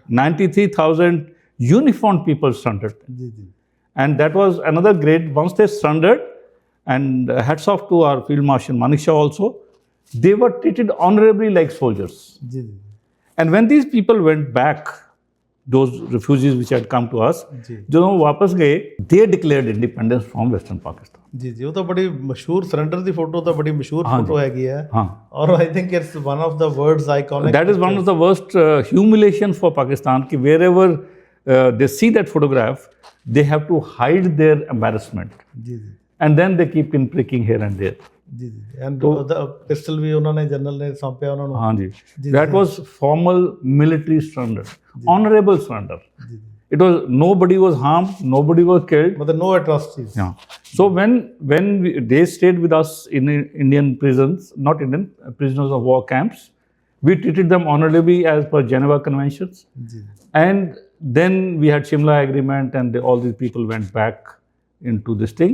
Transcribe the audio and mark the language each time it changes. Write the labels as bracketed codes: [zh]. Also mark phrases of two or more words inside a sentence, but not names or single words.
[en] 93,000 uniformed people surrendered. [pa] ਜੀ ਜੀ [en] And that was another great, once they surrendered, and hats off to our Field Marshal Manekshaw also, they were treated honorably like soldiers. [pa] ਜੀ ਜੀ [en] And when these people went back, those refugees which had come to us, [pa] ਜੀ ਜਦੋਂ ਉਹ ਵਾਪਸ ਗਏ, [en] they declared independence from Western Pakistan. [pa] ਜੀ ਜੀ ਉਹ ਤਾਂ ਬੜੀ ਮਸ਼ਹੂਰ ਸਰੈਂਡਰ ਦੀ ਫੋਟੋ ਤਾਂ ਬੜੀ ਮਸ਼ਹੂਰ ਫੋਟੋ ਹੈਗੀ ਹੈ ਹਾਂ. [en] ਔਰ I think it's one of the words iconic That is one of the worst humiliation for Pakistan, ki wherever they see that photograph, they have to hide their embarrassment. [pa] ਜੀ ਜੀ [en] And then they keep in pricking here and there. [pa] ਜੀ ਜੀ [en] and the pistol [pa] ਵੀ ਉਹਨਾਂ ਨੇ ਜਨਰਲ ਨੇ ਸੌਂਪਿਆ ਉਹਨਾਂ ਨੂੰ Hanji. [en] That was formal military surrender, honorable surrender. [pa] ਜੀ ਜੀ [en] It was, nobody was harmed, nobody was killed. [pa] ਮਤਲਬ [en] no atrocities Yeah. So when they stayed with us in Indian prisons, not Indian, prisoners of war camps, we treated them honorably as per Geneva Conventions. [pa] ਜੀ [en] And then we had Shimla Agreement, and all these people went back into this thing.